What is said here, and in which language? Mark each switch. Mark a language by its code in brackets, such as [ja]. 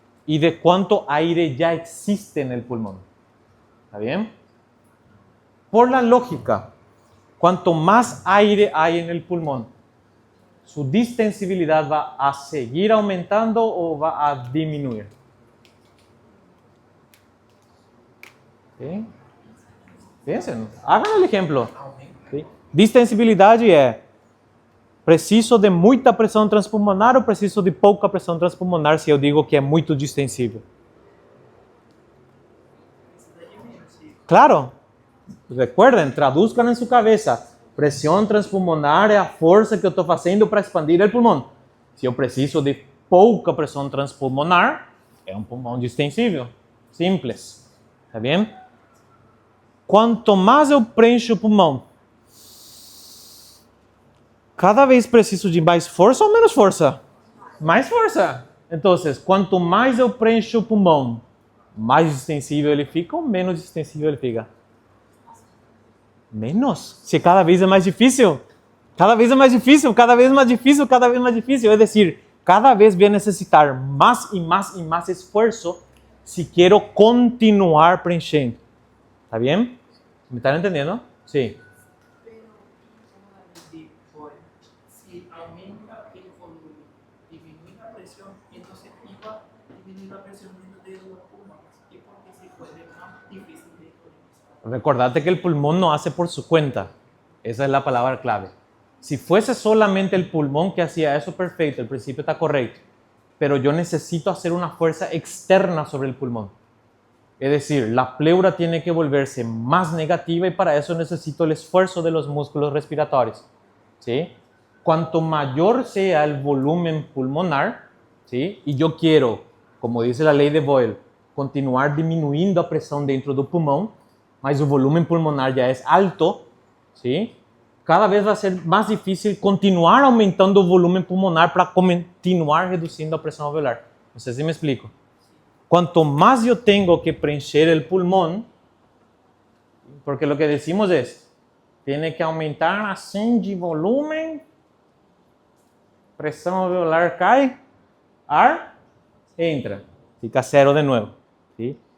[pt] E de quanto aire já existe no pulmão. ¿Está bem? Por la lógica, quanto mais aire há no pulmão, sua distensibilidade vai a seguir aumentando ou vai a diminuir. [es] ¿Sí? Piensen, hagan el ejemplo. ¿Sí? [pt] Distensibilidade é preciso de muita pressão transpulmonar ou preciso de pouca pressão transpulmonar se eu digo que é muito distensível? Claro. [es] Recuerden, traduzcan en su cabeza. [pt] Pressão transpulmonar é a força que eu estou fazendo para expandir o pulmão. Se eu preciso de pouca pressão transpulmonar, é um pulmão distensível. Simples. Tá bem? Quanto mais eu preencho o pulmão, cada vez preciso de mais força ou menos força? Mais força. Então, quanto mais eu preencho o pulmão, mais distensível ele fica ou menos distensível ele fica? Menos. Se cada vez é mais difícil. Cada vez é mais difícil, cada vez mais difícil, cada vez mais difícil. É decir, cada vez voy a necessitar mais e mais e mais esforço se quero continuar preenchendo. [es] ¿Está bien? ¿Me están entendiendo? Sí. Pero, si aumenta el volumen, disminuye la presión, entonces iba a disminuir la presión de los pulmones. Y porque se puede más difícil de colonizar. Recordate que el pulmón no hace por su cuenta. Esa es la palabra clave. Si fuese solamente el pulmón que hacía eso, perfecto, el principio está correcto. Pero yo necesito hacer una fuerza externa sobre el pulmón. Es decir, la pleura tiene que volverse más negativa y para eso necesito el esfuerzo de los músculos respiratorios. ¿Sí? Cuanto mayor sea el volumen pulmonar, ¿sí? Y yo quiero, como dice la ley de Boyle, [pt] continuar diminuindo a pressão dentro do pulmão, mas o volume pulmonar já é alto, ¿sí? Cada vez vai ser mais difícil continuar aumentando o volume pulmonar para continuar reduzindo a pressão alveolar. Não sei se me explico. [es] Quanto más yo tengo que preencher el pulmón, porque lo que decimos es, tiene que aumentar así de volumen, presión alveolar cae, ar, entra, fica cero de nuevo. ¿Sí?